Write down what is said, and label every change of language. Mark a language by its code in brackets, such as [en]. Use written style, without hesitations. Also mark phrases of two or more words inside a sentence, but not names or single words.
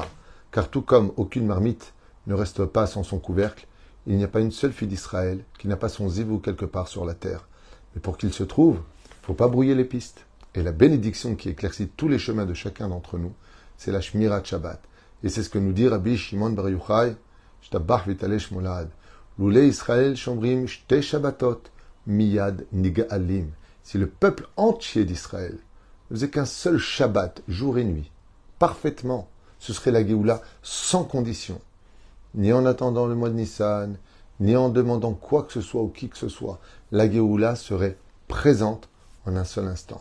[fr] Car tout comme aucune marmite ne reste pas sans son couvercle, il n'y a pas une seule fille d'Israël qui n'a pas son zivou quelque part sur la terre. Mais pour qu'il se trouve, il ne faut pas brouiller les pistes. Et la bénédiction qui éclaircit tous les chemins de chacun d'entre nous, c'est la [he] שמירת שבת. [fr] Et c'est ce que nous dit Rabbi Shimon Bar Yochai, Shtabach Vitalesh Molad. [he] לולי ישראל שומרים שתי שבתות מיד נגאלים. [fr] Si le peuple entier d'Israël ne faisait qu'un seul Shabbat, jour et nuit, parfaitement, ce serait la Géoula sans condition. Ni en attendant le mois de Nissan, ni en demandant quoi que ce soit ou qui que ce soit. La Géoula serait présente en un seul instant.